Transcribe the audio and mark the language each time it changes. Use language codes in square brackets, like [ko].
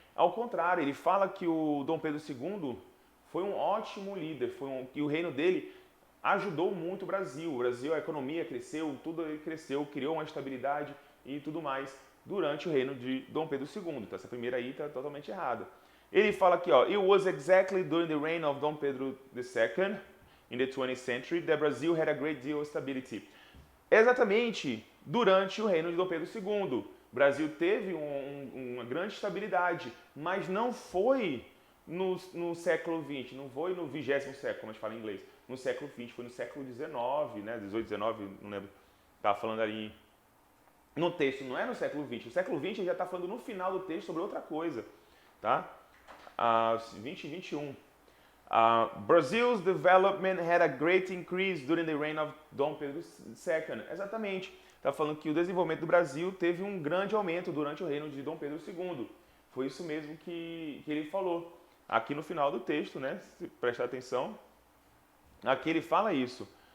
[pt] Ao contrário, ele fala que o Dom Pedro II foi um ótimo líder, que o reino dele ajudou muito o Brasil. O Brasil, a economia cresceu, tudo cresceu, criou uma estabilidade e tudo mais durante o reino de Dom Pedro II. Então essa primeira aí está totalmente errada. Ele fala aqui, ó, [en] it was exactly during the reign of Dom Pedro II in the 20th century that Brazil had a great deal of stability. [pt] exatamente durante o reino de Dom Pedro II. O Brasil teve uma grande estabilidade, mas não foi no século XX, não foi no 20º século, como a gente fala em inglês, no século XX, foi no século XIX, né, 18, 19, não lembro, estava falando ali no texto, não é no século XX, o século XX já está falando no final do texto sobre outra coisa, tá? 20 e 21. [en] Brazil's development had a great increase during the reign of Dom Pedro II. [pt] Exatamente. Está falando que o desenvolvimento do Brasil teve um grande aumento durante o reino de Dom Pedro II. Foi isso mesmo que ele falou. Aqui no final do texto, né? Se prestar atenção, aqui ele fala isso.